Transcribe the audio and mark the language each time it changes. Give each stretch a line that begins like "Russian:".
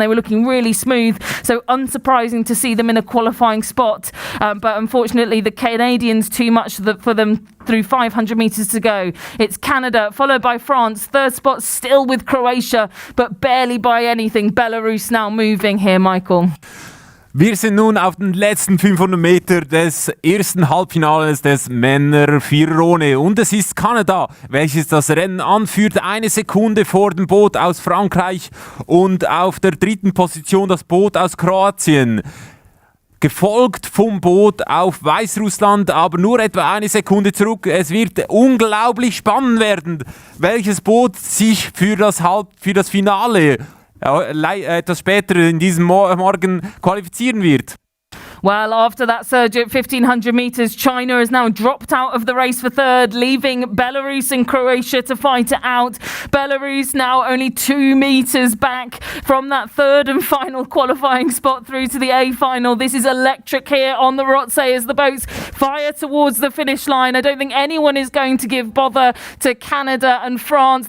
English: They were looking really smooth, so unsurprising to see them in a qualifying spot, but unfortunately the Canadians too much for them through 500 metres to go. It's Canada followed by France, 3rd spot still with Croatia, but barely by anything. Belarus now moving here, Michael.
German: Wir sind nun auf den letzten 500 Meter des ersten Halbfinales des Männer-Viererone. Und es ist Kanada, welches das Rennen anführt. 1 Sekunde vor dem Boot aus Frankreich. Und auf der 3. Position das Boot aus Kroatien. Gefolgt vom Boot auf Weißrussland, aber nur etwa 1 Sekunde zurück. Es wird unglaublich spannend werden, welches Boot sich für das Finale etwas später in diesem Morgen qualifizieren wird.
English: Well, after that surge at 1,500 metres, China has now dropped out of the race for third, leaving Belarus and Croatia to fight it out. Belarus now only 2 metres back from that third and final qualifying spot through to the A final. This is electric here on the Rotsee as the boats fire towards the finish line. I don't think anyone is going to give bother to Canada and France.